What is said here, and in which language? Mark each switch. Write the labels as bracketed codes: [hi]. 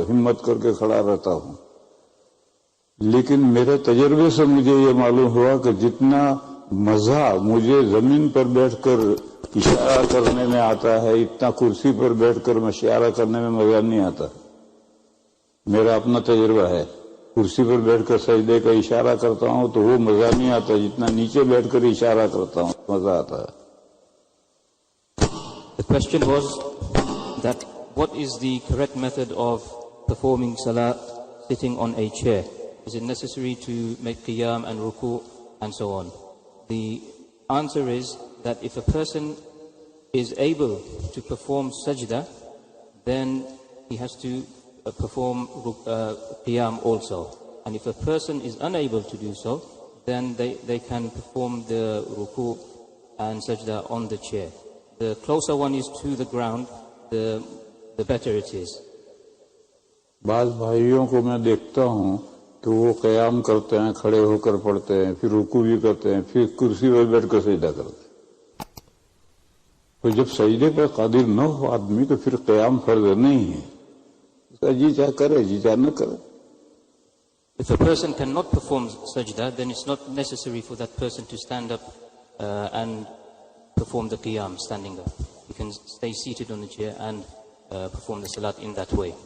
[ur] ہمت کر کے کھڑا رہتا ہوں. لیکن میرے تجربے سے مجھے یہ معلوم ہوا کہ جتنا مزہ مجھے زمین پر بیٹھ کر اشارہ کرنے میں آتا ہے اتنا کرسی پر بیٹھ کر اشارہ کرنے میں مزہ نہیں آتا. میرا اپنا تجربہ ہے. کرسی پر بیٹھ کر سجدے کا اشارہ کرتا ہوں تو وہ مزہ نہیں آتا جتنا نیچے بیٹھ کر اشارہ کرتا ہوں مزہ آتا ہے. [en] The question was that what is the correct method of performing salah sitting on a chair? Is it necessary to make qiyam and ruku and so on? The answer is that if a person is able to perform sajda, then he has to perform qiyam also. And if a person is unable to do so, then they can perform the ruku and sajda on the chair. The closer one is to the ground, the better it is. [ur] بعض بھائیوں کو میں دیکھتا ہوں کہ وہ قیام کرتے ہیں، کھڑے ہو کر پڑھتے ہیں، پھر رکوع بھی کرتے ہیں، پھر کرسی پر بیٹھ کر سجدہ کرتے ہیں. تو جب سجدے پر قادر نہ ہو آدمی تو پھر قیام فرض نہیں ہے. اس کا جی چاہے کرے جی چاہے نہ کرے. [en] If a person cannot perform sajda, then it's not necessary for that person to stand up and perform the qiyam standing up. You can stay seated on the chair and perform the salat in that way.